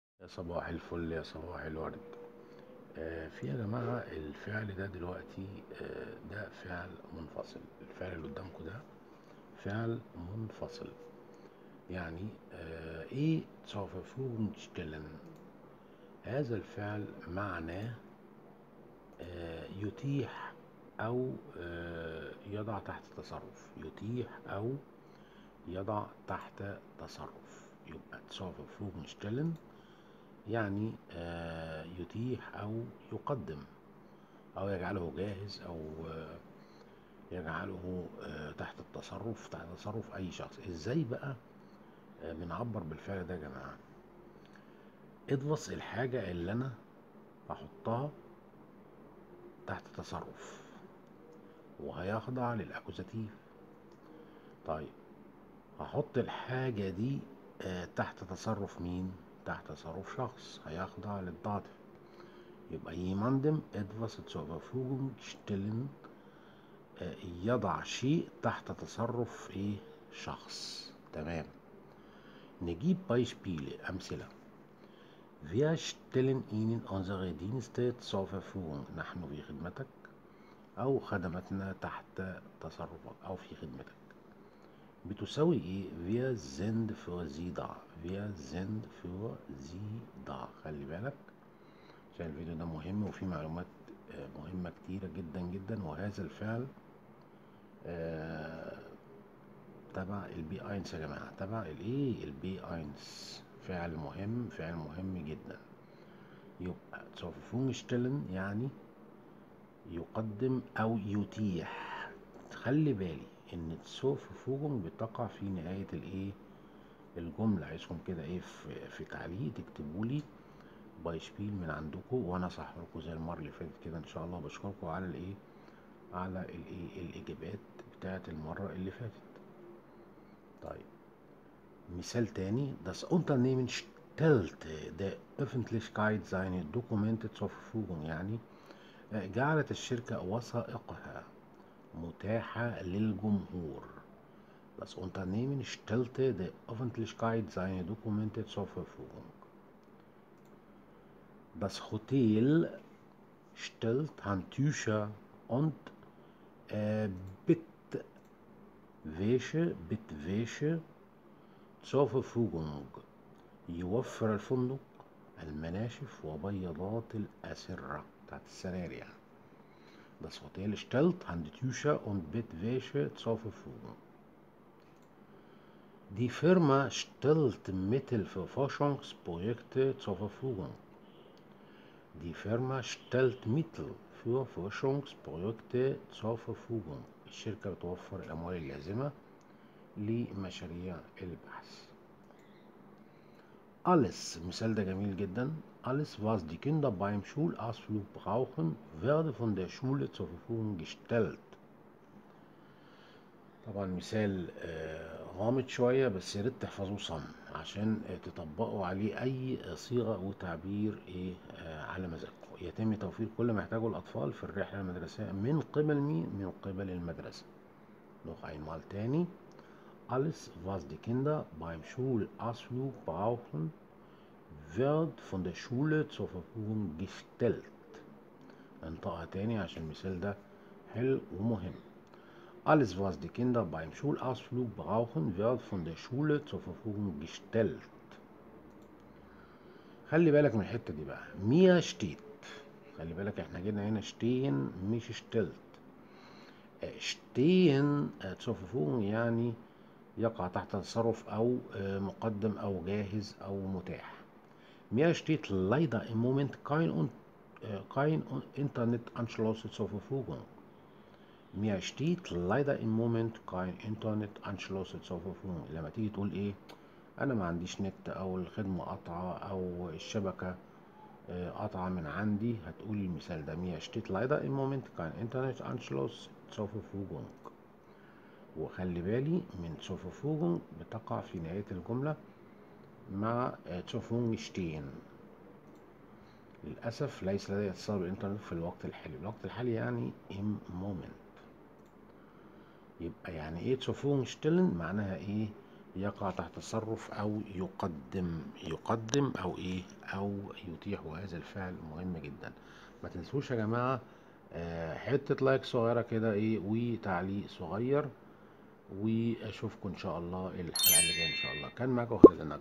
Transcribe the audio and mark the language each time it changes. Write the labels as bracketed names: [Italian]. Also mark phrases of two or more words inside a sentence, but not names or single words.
[Arabic] صباح الفل يا صباح الورد. في يا جماعة الفعل ده دلوقتي، ده فعل منفصل. الفعل اللي قدامكم ده فعل منفصل. يعني ايه [German] zur Verfügung stellen؟ [Arabic] هذا الفعل معناه يتيح او يضع تحت تصرف، يتيح او يضع تحت تصرف. يبقى [German] zur Verfügung stellen [Arabic] يعني يتيح أو يقدم أو يجعله جاهز أو يجعله تحت التصرف، تحت تصرف أي شخص. إزاي بقى بنعبر بالفعل ده يا جماعة؟ ادفص الحاجة اللي أنا بحطها تحت تصرف وهيخضع للأكوزاتيف. طيب هحط الحاجة دي تحت تصرف مين؟ تحت تصرف شخص هيخضع للضعف. [German] يبقى jemandem etwas zur Verfügung stellen، [Arabic] يضع شيء تحت تصرف ايه؟ شخص. تمام. نجيب Beispiele، أمثلة. [German] Wir stellen Ihnen unsere Dienste zur Verfügung. [Arabic] نحن في خدمتك، أو خدمتنا تحت تصرفك أو في خدمتك. بتساوي ايه؟ [German] Wir sind für Sie da. Wir sind für Sie da. [Arabic] خلي بالك عشان الفيديو ده مهم وفيه معلومات مهمة كتيرة جدا جدا. وهذا الفعل تبع البي اينس يا جماعة، تبع الايه؟ البي اينس. فعل مهم، فعل مهم جدا. يبقى [German] zur Verfügung stellen [Arabic] يعني يقدم او يتيح. خلي بالي ان [German] zur Verfügung [Arabic] بتقع في نهاية الايه؟ الجملة. عايزكم كده ايه في تعليق تكتبوا لي بايشبيل من عندكم وانا اصحح لكم زي المرة اللي فاتت كده ان شاء الله. بشكركم على الايه؟ على الايه؟ الاجابات بتاعت المرة اللي فاتت. طيب مثال تاني. [German] Das Unternehmen stellte der Öffentlichkeit seine Dokumente zur Verfügung. [Arabic] يعني جعلت الشركة وثائقها متاحة للجمهور. [German] Das Unternehmen stellte der Öffentlichkeit seine Dokumente zur Verfügung. Das Hotel stellt Handtücher und Bettwäsche zur Verfügung. [Arabic] يوفر الفندق المناشف وبياضات الأسرة بتاعت السراير يعني. [German] Das Hotel stellt Handtücher und Bettwäsche zur Verfügung. Die Firma stellt Mittel für Forschungsprojekte zur Verfügung. Die Firma stellt Mittel für Forschungsprojekte zur Verfügung. [Arabic] الشركة بتوفر الأموال اللازمة لمشاريع البحث. Alles، المثال ده جميل جدا. [German] Alles, was die Kinder beim Schulausflug brauchen, werde von der Schule zur Verfügung gestellt. [Arabic] طبعا مثال غامض شوية، بس يا ريت تحفظوه صم عشان تطبقوا عليه أي صيغة وتعبير إيه على مزاجكم. يتم توفير كل ما يحتاجه الأطفال في الرحلة المدرسية من قبل مين؟ من قبل المدرسة. [German] noch einmal تاني. Alles, was die Kinder beim Schulausflug brauchen, wird von der Schule zur Verfügung gestellt. [Arabic] انطقها تاني عشان المثال ده حلو ومهم. [German] Alles, was die Kinder beim Schulausflug brauchen, wird von der Schule zur Verfügung gestellt. [Arabic] خلي بالك من الحتة دي بقى. [German] mir steht، [Arabic] خلي بالك احنا جينا هنا stehen مش stellt. [German] stehen zur Verfügung [Arabic] يعني يقع تحت تصرف أو مقدم أو جاهز أو متاح. [German] Mir steht leider im Moment kein Internetanschluss zur Verfügung. Mir steht leider im Moment kein Internetanschluss zur Verfügung. [Arabic] لما تيجي تقول ايه؟ انا ما عنديش نت او الخدمة قطعة او الشبكة قطعة من عندي، هتقول المثال ده. [German] Mir steht leider im Moment kein Internetanschluss zur Verfügung. [Arabic] وخلي بالي من [German] zur Verfügung [Arabic] بتقع في نهاية الجملة مع [German] zur Verfügung stehen. [Arabic] للأسف ليس لدي اتصال بالإنترنت في الوقت الحالي. الوقت الحالي يعني [German] im Moment. [Arabic] يبقى يعني ايه [German] zur Verfügung stellen؟ [Arabic] معناها ايه؟ يقع تحت تصرف او يقدم او ايه؟ او يتيحوا هذا الفعل مهم جدا. ما تنسوش يا جماعة حتة لايك صغيرة كده ايه وتعليق صغير، واشوفكم ان شاء الله الحلقة اللي جاية ان شاء الله.